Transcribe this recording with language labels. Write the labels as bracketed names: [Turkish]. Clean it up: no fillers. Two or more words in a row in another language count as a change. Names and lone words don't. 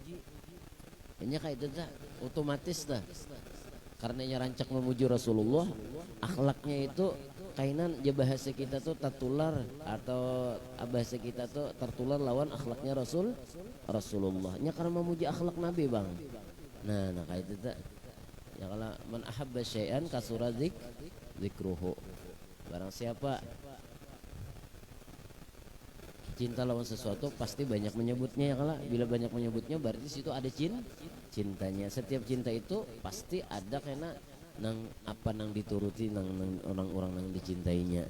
[Banjar] Ini kayak itu dah otomatis dah. Karena rancak memuji Rasulullah, akhlaknya itu kainan ya bahasa kita tuh tertular atau bahasa kita tuh tertular lawan akhlaknya Rasulullah. Nya karena memuji akhlak Nabi bang. Nah kayak itu tak. Ya kalau [Arabic] من أحب شيئا كثر ذكره. [Banjar] Barang siapa cinta lawan sesuatu pasti banyak menyebutnya ya kalau bila banyak menyebutnya berarti situ ada cintanya. Setiap cinta itu pasti ada karena nang apa nang dituruti nang orang-orang nang dicintainya.